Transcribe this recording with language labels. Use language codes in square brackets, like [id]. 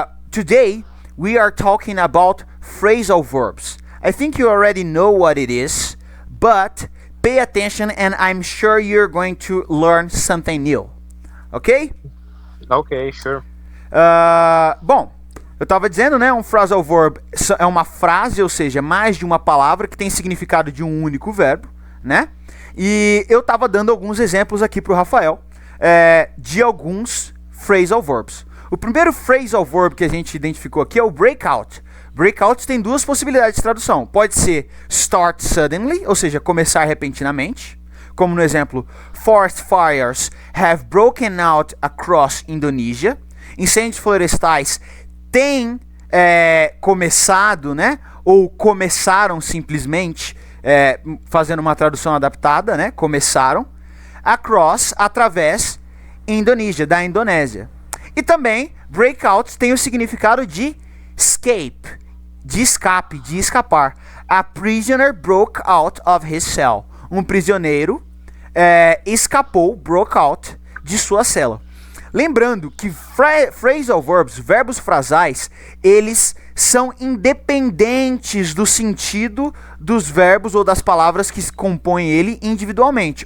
[en] Today we are talking about phrasal verbs. I think you already know what it is, but pay attention and I'm sure you're going to learn something new. Ok? Ok, sure. [pt] Bom, eu estava dizendo, né, um phrasal verb é uma frase, ou seja, mais de uma palavra que tem significado de um único verbo, né? E eu estava dando alguns exemplos aqui para o Rafael de alguns phrasal verbs. O primeiro phrasal verb que a gente identificou aqui é o breakout. Breakout tem duas possibilidades de tradução. Pode ser start suddenly, ou seja, começar repentinamente, como no exemplo, forest fires have broken out across Indonesia. Incêndios florestais têm começado, né? Ou começaram simplesmente, fazendo uma tradução adaptada, né? Começaram. Across, através, Indonesia, da Indonésia. E também, breakout tem o significado de escape, de escape, de escapar. [en] A prisoner broke out of his cell. [pt] Um prisioneiro escapou, broke out, de sua cela. Lembrando que phrasal verbs, verbos frasais, eles são independentes do sentido dos verbos ou das palavras que compõem ele individualmente.